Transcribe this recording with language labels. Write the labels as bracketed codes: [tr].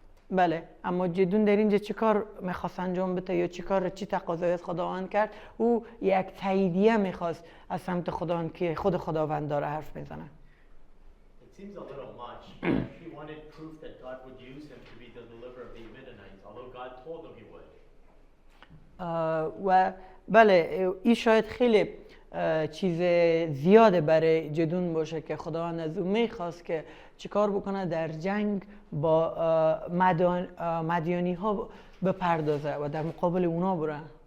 [fa] بله، اما جدون در اینجا چی کار میخواست انجام بده یا چی تقاضای از خداوند کرد؟ او یک تاییدیه میخواست از سمت خداوند که خود خداوند داره حرف میزنه. [en] It seems a little much. He wanted proof that God would use him to be the deliverer of the Midianites, although God told him he would. [fa] و بله، این شاید خیلی چیز زیاده برای جدون باشه که خداوند از او میخواست که چیکار بکنه در جنگ با مدیانی ها بپردازه و در مقابل اونا بره.